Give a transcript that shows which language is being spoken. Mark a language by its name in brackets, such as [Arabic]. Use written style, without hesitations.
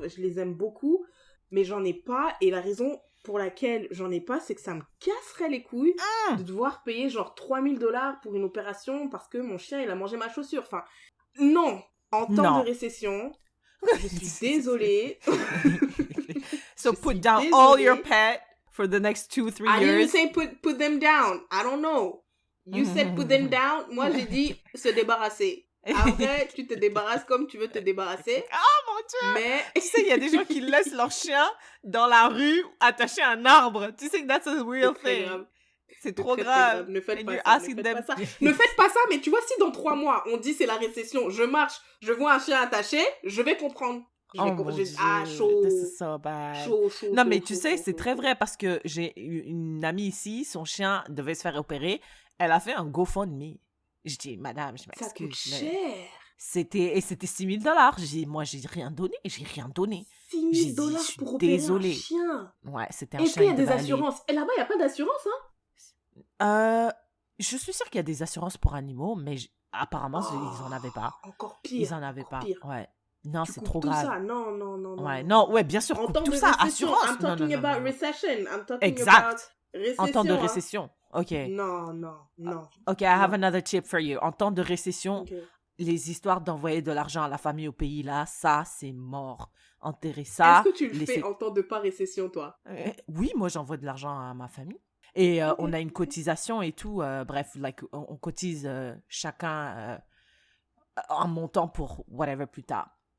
[French] Je les aime beaucoup, mais j'en ai pas. Et la raison pour laquelle j'en ai pas, c'est que ça me casserait les couilles de devoir payer genre $3000 pour une opération parce que mon chien, il a mangé ma chaussure. Enfin, non. En temps de récession, je suis désolée. [English] So put down all your pets for the next 2-3 years. I didn't say put them down. I don't know. You said put them down. [French] Moi, j'ai dit se débarrasser. Après, tu te débarrasses comme tu veux te débarrasser. Oh mon Dieu! Mais tu sais, il y a des gens qui laissent leur chien dans la rue attaché à un arbre. Tu sais que [English] that's a real thing. [French] C'est trop grave. Ne faites pas ça. Ne faites pas ça, mais tu vois, si dans 3 mois, on dit c'est la récession, je marche, je vois un chien attaché, je vais comprendre. [English] Chaud. This is so bad. [French] Chaud. Non, mais tu sais, c'est très vrai parce que j'ai une amie ici, son chien devait se faire opérer. Elle a fait un GoFundMe. Je dis, madame, je m'excuse. Ça coûte cher. C'était $6000. Moi, j'ai rien donné. $6000 pour opérer un chien. Ouais, c'était un chien. Est-ce qu'il y a des assurances? Et là-bas, il n'y a pas d'assurance, hein? Je suis sûre qu'il y a des assurances pour animaux, mais apparemment, ils en avaient pas. Encore pire. Ils en avaient pas. Pire. Ouais. Non, c'est trop tout grave. Ça. Non. Ouais, bien sûr, coupe tout ça. Assurance. [English] I'm talking about recession. I'm talking about [French] récession. En temps de récession. OK. Non. [English] OK, I have another tip for you. [French] En temps de récession, les histoires d'envoyer de l'argent à la famille au pays, là, ça, c'est mort. Enterrer ça. Est-ce que tu le fais en temps de pas récession, toi? Oui, moi, j'envoie de l'argent à ma famille. Et on a une cotisation et tout. Bref, on cotise chacun un montant pour whatever plus tard.